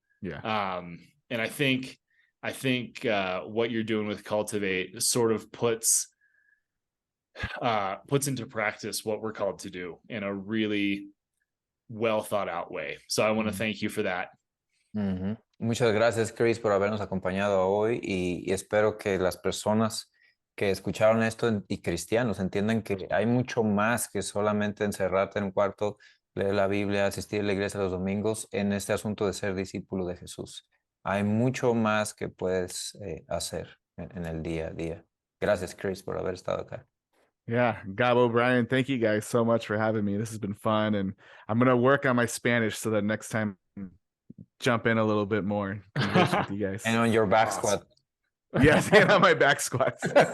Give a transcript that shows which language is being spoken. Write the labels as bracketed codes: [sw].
[en] Yeah. And I think what you're doing with Cultivate sort of puts into practice what we're called to do in a really well thought out way. So I want to thank you for that. Mm-hmm. [es] Muchas gracias, Chris, por habernos acompañado hoy y espero que las personas que escucharon esto y cristianos entiendan que hay mucho más que solamente encerrarte en un cuarto, leer la Biblia, asistir a la iglesia los domingos en este asunto de ser discípulo de Jesús. Hay mucho más que puedes hacer en el día a día. Gracias, Chris, por haber estado acá. [en] Yeah, Gabo, Brian, thank you guys so much for having me. This has been fun, and I'm going to work on my Spanish so that next time jump in a little bit more and converse with you guys. And on your back squat. Yes, and on my back squats.